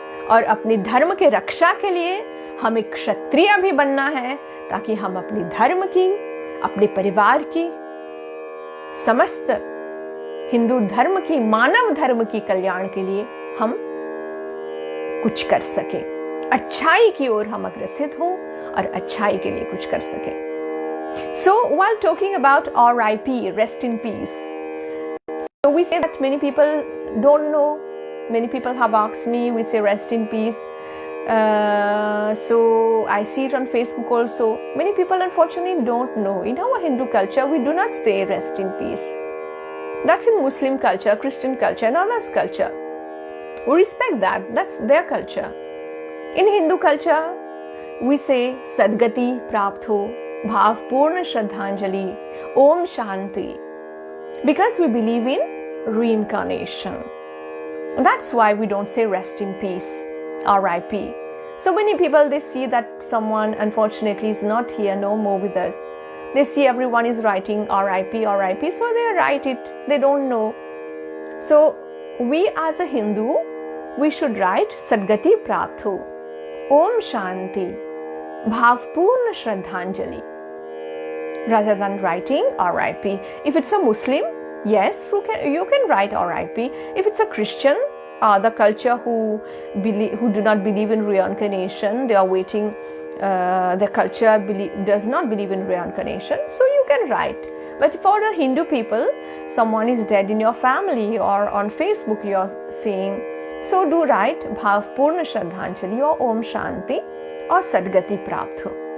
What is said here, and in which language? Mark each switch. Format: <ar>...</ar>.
<hi>और अपने धर्म के रक्षा के लिए हमें क्षत्रिय भी बनना है, ताकि हम अपने धर्म की, अपने परिवार की, समस्त हिंदू धर्म की, मानव धर्म की कल्याण के लिए हम कुछ कर सके, अच्छाई की ओर हम अग्रसित हो और अच्छाई के लिए कुछ कर सके।</hi> <en>So while talking about RIP, rest in peace, so we say that many people don't know. Many people have asked me, we say rest in peace. So I see it on Facebook also. Many people unfortunately don't know. In our Hindu culture, we do not say rest in peace. That's in Muslim culture, Christian culture, and others' culture. We respect that. That's their culture. In Hindu culture, we say</en> <hi>Sadgati प्राप्त हो, भावपूर्ण श्रद्धांजलि, Om Shanti,</hi> <en>because we believe in reincarnation. That's why we don't say rest in peace, RIP. So many people, they see that someone unfortunately is not here, no more with us. They see everyone is writing RIP, RIP, so they write it. They don't know. So we as a Hindu, we should write</en> <hi>Sadgati प्राप्त हो, Om Shanti, भावपूर्ण श्रद्धांजलि,</hi> <en>rather than writing RIP. If it's a Muslim, yes, you can write RIP. If it's a Christian, the culture who do not believe in reincarnation, they are waiting. The culture does not believe in reincarnation, so you can write But for the Hindu people, someone is dead in your family or on Facebook you're seeing, so do write</en> <hi>Bhav Purna Shraddhanjali</hi> <en>or</en> <hi>Om Shanti</hi> <en>or</en> <hi>Sadgati Prapt Ho.</hi>